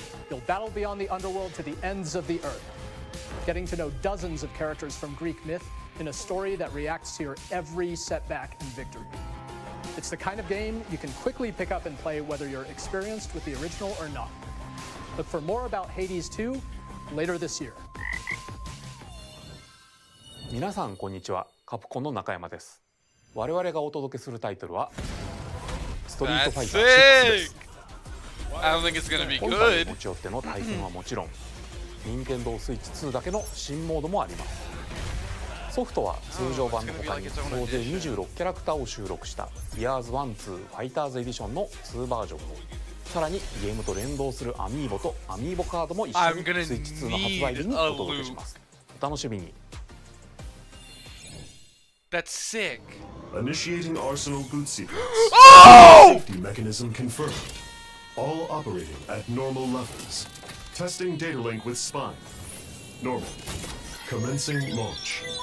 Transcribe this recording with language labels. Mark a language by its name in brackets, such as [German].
[English] You'll battle beyond the underworld to the ends of the earth, getting to know dozens of characters from Greek myth in a story that reacts to your every setback and victory. It's the kind of game you can quickly pick up and play whether you're experienced with the original or not. Look for more about Hades 2 later this year. [Japanese] 皆さんこんにちは、カプコンの中山です。我々がお届けするタイトルはストリートファイター6です。 [English] I don't think it's gonna be [Japanese] 本体 [English] good. [Japanese] を持ち寄っての対戦はもちろん、任天堂スイッチ2だけの新モードもあります。ソフトは通常版の他に総勢26キャラクターを収録したイヤーズ1、2ファイターズエディションの2バージョンを、さらにゲームと連動するアミーボとアミーボカードも一緒にスイッチ2の発売日にお届けします。お楽しみに。 [English] That's sick. Initiating Arsenal boot sequence. Oh! Safety mechanism confirmed. All operating at normal levels. Testing data link with spine. Normal. Commencing launch.